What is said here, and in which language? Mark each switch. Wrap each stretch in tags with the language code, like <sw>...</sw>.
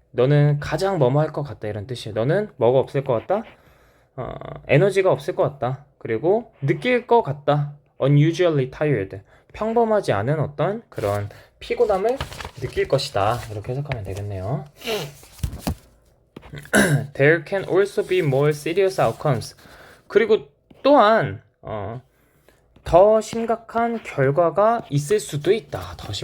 <ko>너는 가장 뭐뭐 할 것 같다 이런 뜻이에요. 너는 뭐가 없을 것 같다? 에너지가 없을 것 같다. 그리고 느낄 것 같다.</ko> <en>unusually tired.</en> <ko>평범하지 않은 어떤 그런 피곤함을 느낄 것이다. 이렇게 해석하면 되겠네요.</ko> <en>There can also be more serious outcomes.</en> <ko>그리고 또한 더 심각한 결과가 있을 수도 있다.</ko>